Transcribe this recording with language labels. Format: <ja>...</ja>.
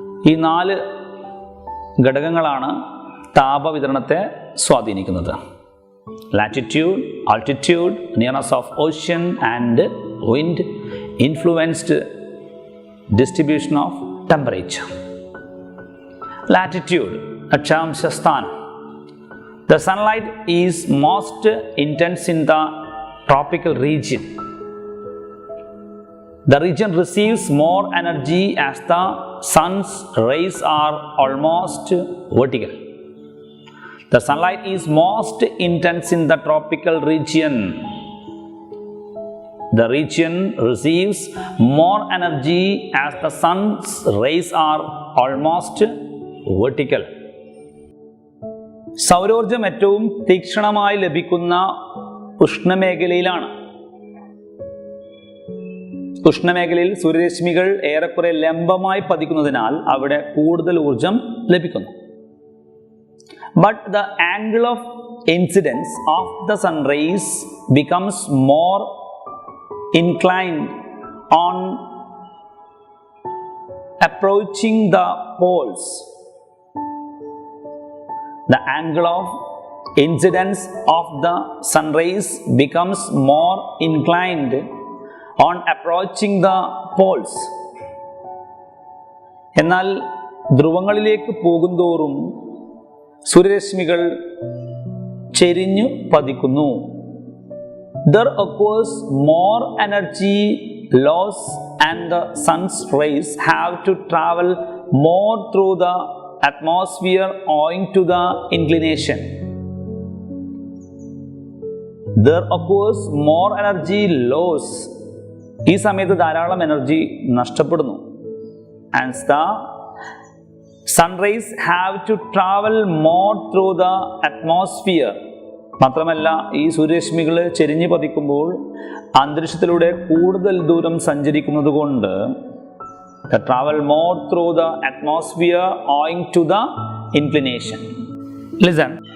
<ml>ഈ 4 ഘടകങ്ങളാണ് താപവിതരണത്തെ സ്വാധീനിക്കുന്നത്.</ml> <en>Latitude, altitude, nearness of ocean and wind influenced distribution of temperature.</en> <ml>Latitude അക്ഷാംശ സ്ഥാനം.</ml> <en>The sunlight is most intense in the tropical region. The region receives more energy as the sun's rays are almost vertical. The sunlight is most intense in the tropical region. The region receives more energy as the sun's rays are almost vertical.</en> <ml>സൗരോർജം ഏറ്റവും തീക്ഷ്ണമായി ലഭിക്കുന്ന ഉഷ്ണമേഖലയിലാണ്. ഉഷ്ണമേഖലയിൽ സൂര്യരശ്മികൾ ഏറെക്കുറെ ലംബമായി പതിക്കുന്നതിനാൽ അവിടെ കൂടുതൽ ഊർജം ലഭിക്കുന്നു.</ml> <en>But the angle of incidence of the sun rays becomes more inclined on approaching the poles. The angle of incidence of the sun rays becomes more inclined on approaching the poles.</en> <ml>എന്നാൽ ധ്രുവങ്ങളിലേക്ക് പോകുന്തോറും സൂര്യരശ്മികൾ ചെരിഞ്ഞു പതിക്കുന്നു.</ml> <en>There occurs more energy loss and the sun's rays have to travel more through the atmosphere owing to the inclination. There occurs more energy loss.</en> <ml>ഈ സമയത്ത് ധാരാളം energy നഷ്ടപ്പെടുന്നു.</ml> <en>And the sun rays have to travel more through the atmosphere.</en> <ml>മാത്രമല്ല ഈ സൂര്യരശ്മികൾ ചെരിഞ്ഞു പതിക്കുമ്പോൾ അന്തരീക്ഷത്തിലൂടെ കൂടുതൽ ദൂരം സഞ്ചരിക്കുന്നത് കൊണ്ട്</ml> <en>they travel more through the atmosphere owing to the inclination. Listen.</en>